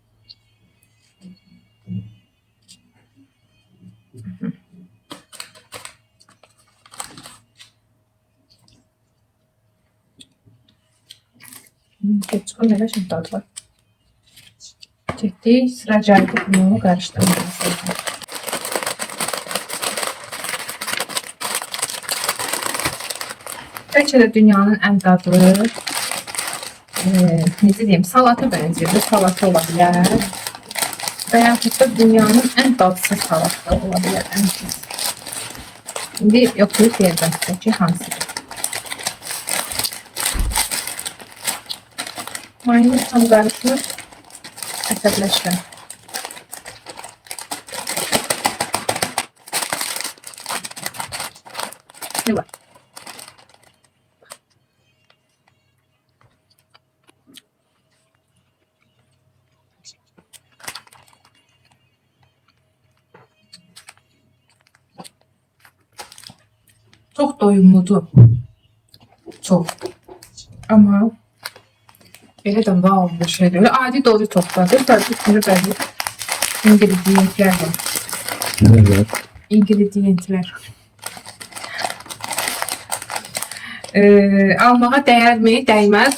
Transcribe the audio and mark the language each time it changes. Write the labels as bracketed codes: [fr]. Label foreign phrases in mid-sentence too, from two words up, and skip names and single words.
[tr] Ketçupun ne şimdi tadı var. Çektik. Sıra caydı bunu karıştırmamız lazım. [az] Bəlkə də dünyanın ən dadlı necə deyim, salata bənzəyir. Bu salata ola bilər. və yaxud da dünyanın ən dadsız salatı ola bilər. Ən pis. İndi yoxlayıb deyəcəm ki, hansıdır. Mayonez tam qarışmır. Əsəbləşirəm. [tr] Ne var? Çok doyumludur. Çok. [az] Ama elə də wow bir şeydir. [tr] Öyle adi Doritos'tadır. [az] Tabii ki bəzi ingredientler var. [tr] Evet. [az] İngredientler. Almağa dəyərmi? Dəyməz.